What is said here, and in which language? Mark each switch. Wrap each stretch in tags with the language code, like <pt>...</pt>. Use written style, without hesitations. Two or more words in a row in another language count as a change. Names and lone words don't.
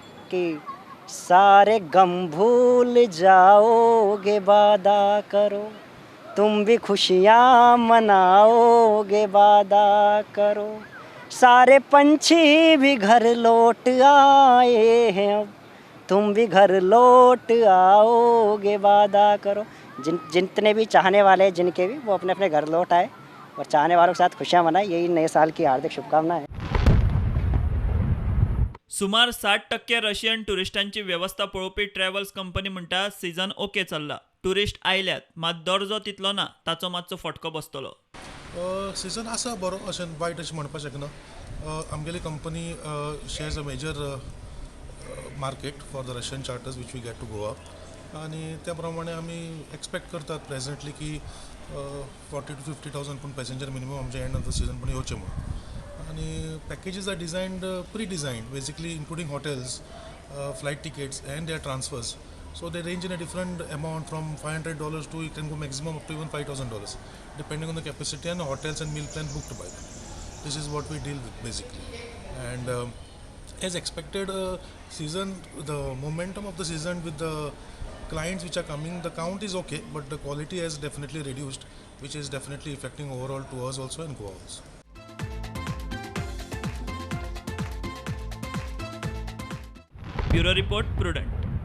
<hi>कि सारे गम भूल जाओगे वादा करो, तुम भी खुशियाँ मनाओगे वादा करो, सारे पंछी भी घर लौट आए हैं अब, तुम भी घर लौट आओगे वादा करो. जितने भी चाहने वाले हैं जिनके भी वो अपने अपने घर लौट आए और चाहने वालों के साथ खुशियां मनाएं. यही नए साल की हार्दिक शुभकामनाएं.</hi> <kok>सुमार 60% रशियन टुरिस्टांची व्यवस्था पळोवपी</kok> <en>travels company</en> <kok>म्हणटा</kok> <en>season okay</en> <kok>चल्ला. टुरिस्ट आयल्यात मात दर्जो तितलो ना ताचो मातसो फटको बसतलो. सीझन आसा बरो अशें वायट अशें म्हणपाक शकना.</kok> <en>आमगेली company shares a major market for the Russian charters which we get to Goa.</en> <mr>आणि त्याप्रमाणे आम्ही एक्सपेक्ट करतात प्रेझेंटली की 40,000 to 50,000 पण</mr> <en>passenger minimum</en> <mr>आमच्या</mr> <en>end of the season</en> <mr>पण येवचे म्हणून.</mr> <en>आणि packages are designed pre designed basically including hotels, flight tickets and their transfers. So they range in a different amount from $500 to you can go maximum up to even $5,000 depending on the capacity and hotels and meal plan booked by them. This is what we deal with basically. And as expected, season the momentum of the season with the clients which are coming, the count is okay, but the quality has definitely reduced, which is definitely affecting overall tours also and Goa also. Bureau report Prudent.</en>